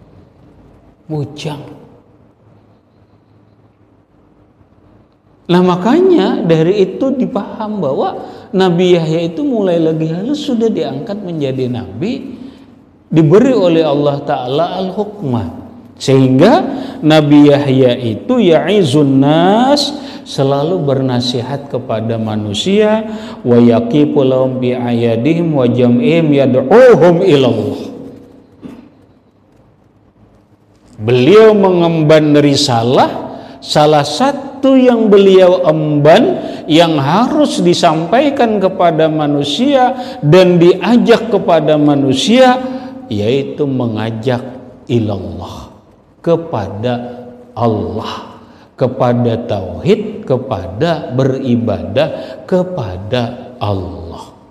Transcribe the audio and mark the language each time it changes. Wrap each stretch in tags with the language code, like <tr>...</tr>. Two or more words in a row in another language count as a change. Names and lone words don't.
<id>Nah makanya dari itu dipaham bahwa Nabi Yahya itu mulai lagi halus sudah diangkat menjadi nabi, diberi oleh Allah Ta'ala al-hukmah. Sehingga Nabi Yahya itu</id> <ar>ya'izun nas,</ar> <id>selalu bernasihat kepada manusia,</id> <ar>wa yaqifu lahum bi ayadihim wa jam'ihim yad'uhum ilallah.</ar> <id>Beliau mengemban risalah, salah satu yang beliau emban yang harus disampaikan kepada manusia dan diajak kepada manusia, yaitu mengajak ilallah, kepada Allah, kepada tauhid, kepada beribadah kepada Allah.</id>